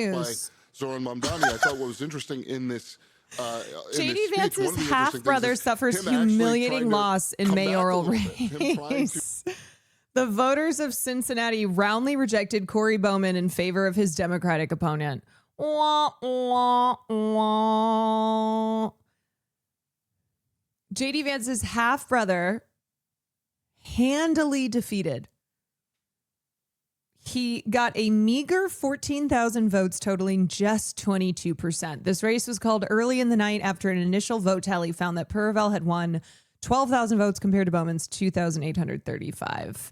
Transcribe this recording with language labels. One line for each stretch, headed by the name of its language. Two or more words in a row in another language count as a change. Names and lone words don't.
English: news. by Zoran Mamdani. I thought what was interesting in this. J.D. Vance's half-brother suffers humiliating loss in mayoral race. The voters of Cincinnati roundly rejected Corey Bowman in favor of his Democratic opponent. Wah, wah, wah. J.D. Vance's half-brother handily defeated. He got a meager 14,000 votes, totaling just 22%. This race was called early in the night after an initial vote tally found that Purvel had won 12,000 votes compared to Bowman's 2,835.